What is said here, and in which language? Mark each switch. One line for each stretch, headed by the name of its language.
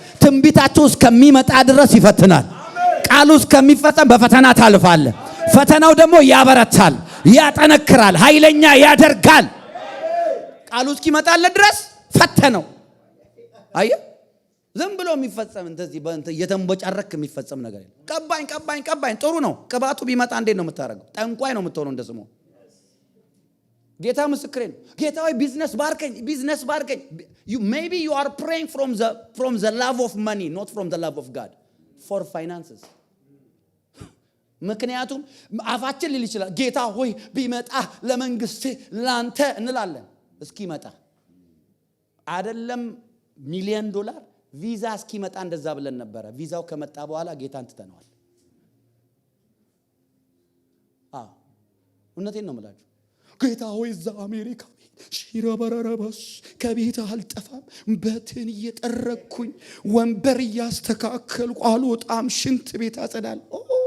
Amharic: ትንቢታችሁ እስከሚመጣ ድረስ ይፈትናል። ቃሉ እስከሚፈጸም በፈተና ታልፋለህ። ፈተናው ደግሞ ያበረታል፣ ያጠነክራል፣ ኃይለኛ ያደርጋል። ቃሉ እስኪመጣለት ድረስ ፈተነው። አየ ዝም ብሎ የሚፈጸም እንደዚህ እየተንቦጫረክ የሚፈጸም ነገር የለም። ቀባኝ ጥሩ ነው። ቅባቱ ቢመጣ እንዴት ነው የምታደርገው? ጠንቋይ ነው የምትሆነው እንደ ስሙ። ጌታ ምስክሬ ነው። ጌታ ሆይ ቢዝነስ ባርከኝ።
English: maybe you are praying from the love of money, not from the love of God for finances.
Amharic: ምክንያቱም አፋችን ሊል ይችላል ጌታ ሆይ ቢመጣ ለመንግስት ላንተ እንላለን። እስኪመጣ አይደለም ሚሊዮን ዶላር ቪዛ እስኪመጣ እንደዛ ብለን ነበር። ቪዛው ከመጣ በኋላ ጌታን ትተነዋል። እውነቴን ነው የምላችሁ። ጌታ ሆይ እዛ አሜሪካ ሽራባራባስ ከቤት አልጠፋም፣ በትን እየጠረኩኝ ወንበር እያስተካከልኩ አልወጣም፣ ሽንት ቤት አጸዳለሁ።